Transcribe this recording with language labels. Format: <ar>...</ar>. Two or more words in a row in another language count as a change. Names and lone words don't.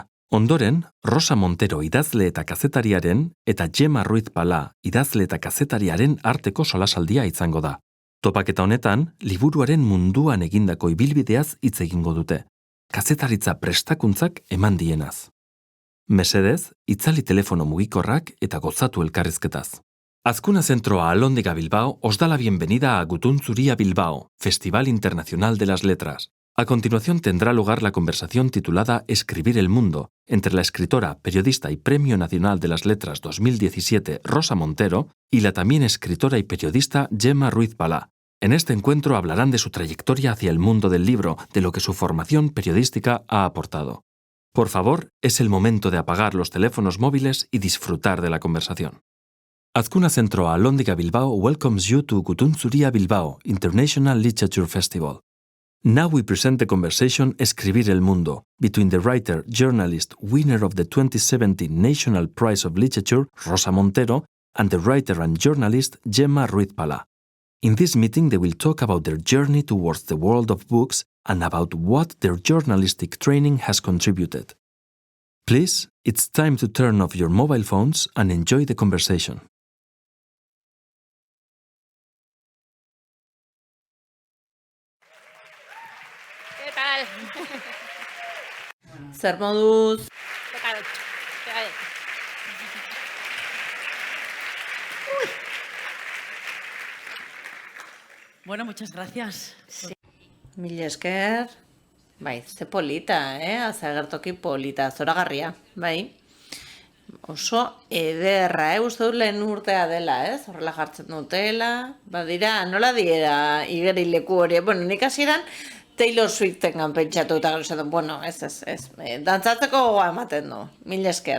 <eu>Ondoren, Rosa Montero idazle eta kazetariaren eta Gemma Ruiz Pala idazle eta kazetariaren arteko solasaldia izango da. Topaketa honetan, liburuaren munduan egindako ibilbideaz hitz egingo dute. Kazetaritza prestakuntzak eman dienaz. Mesedez, itzali telefono mugikorrak eta gozatu elkarrizketaz.</eu> <es>Azkuna Zentroa Alondiga Bilbao os da la bienvenida a Gutun Zuria Bilbao, Festival Internacional de las Letras. A continuación tendrá lugar la conversación titulada Escribir el Mundo, entre la escritora, periodista y Premio Nacional de las Letras 2017 Rosa Montero y la también escritora y periodista Gemma Ruiz Pala. En este encuentro hablarán de su trayectoria hacia el mundo del libro, de lo que su formación periodística ha aportado. Por favor, es el momento de apagar los teléfonos móviles y disfrutar de la conversación.</es> <en>Azkuna Zentroa Alondiga Bilbao welcomes you to Gutun Zuria Bilbao International Literature Festival. Now we present the conversation Escribir el Mundo between the writer, journalist, winner of the 2017 National Prize of Literature, Rosa Montero, and the writer and journalist Gemma Ruiz Pala. In this meeting, they will talk about their journey towards the world of books and about what their journalistic training has contributed. Please, it's time to turn off your mobile phones and enjoy the conversation.</en> <eu>Zer moduz?</eu> <es>Bueno, muchas gracias. Sí.</es> <eu>Mila esker. Bai, ze polita, azagertoki polita, zoragarria, bai. Oso ederra, uste dut lehen urtea dela, horrela jartzen dutela. Badira, nola diera igerileku hori. Bueno, nik hasieran Taylor Swiftengan pentsatu eta gero esaten, bueno, ez, dantzatzeko gogoa ematen du, mila esker.</eu>